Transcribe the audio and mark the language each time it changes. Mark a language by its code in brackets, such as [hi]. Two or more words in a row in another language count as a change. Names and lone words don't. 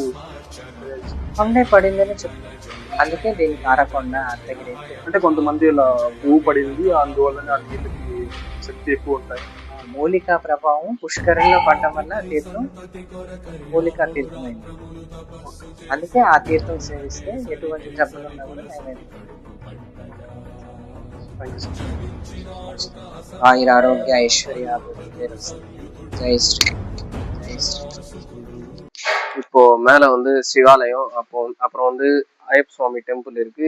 [te] కొండే పడిందని చెప్తారు, అందుకే దీనికి అరకొండ అర్ధగిరి. అంటే కొంతమంది ఇలా పువ్వు పడింది, అందువల్లనే ఆ నీళ్ళకి శక్తి ఎక్కువ ఉంటాయి. మూలికా ప్రభావం పుష్కరంలో పడడం వల్ల తీర్థం మూలికా తీర్థమైంది. అందుకే ఆ తీర్థం సేవిస్తే ఎటువంటి జబ్బులు ఉన్నా కూడా నయమైంది. [ta] ஆயுர ஆரோக்கிய ஐஸ்வர்யா ஜெய் ஸ்ரீ ஜெய் ஸ்ரீ. இப்போ மேல வந்து சிவாலயம், அப்புறம் வந்து ஐயப்ப சுவாமி டெம்பிள் இருக்கு.